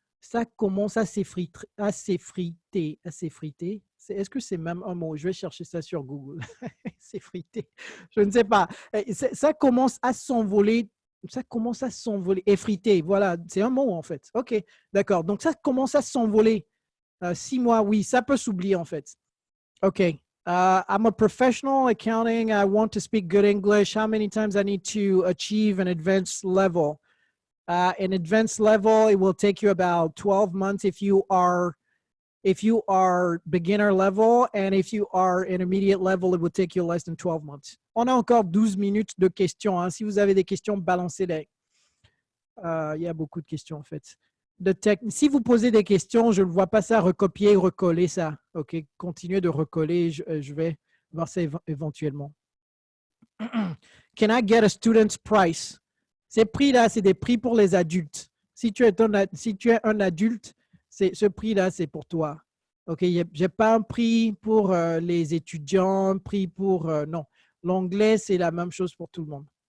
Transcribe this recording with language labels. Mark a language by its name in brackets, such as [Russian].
[French] Ça commence à s'effriter. Est-ce que c'est même un mot? Je vais chercher ça sur Google. S'effriter. Je ne sais pas. Ça commence à s'envoler. Ça commence à s'envoler. Effriter, voilà. C'est un mot en fait. OK, d'accord. Donc ça commence à s'envoler. 6 mois, oui, ça peut s'oublier en fait. OK. [English] I'm a professional accounting. I want to speak good English. How many times I need to achieve an advanced level? An advanced level, it will take you about 12 months if you are beginner level, and if you are intermediate level, it will take you less than 12 months. [French] On a encore 12 minutes de questions. Hein. Si vous avez des questions, balancez-les. Il y a beaucoup de questions en fait. Si vous posez des questions, je ne vois pas ça, recopier, recoller ça. OK, continuez de recoller, je vais voir ça éventuellement. [English] Can I get a student's price? [French] Ces prix-là, c'est des prix pour les adultes. Si tu es un adulte, ce prix-là, c'est pour toi. OK, je n'ai pas un prix pour les étudiants, un prix pour... non, l'anglais, c'est la même chose pour tout le monde.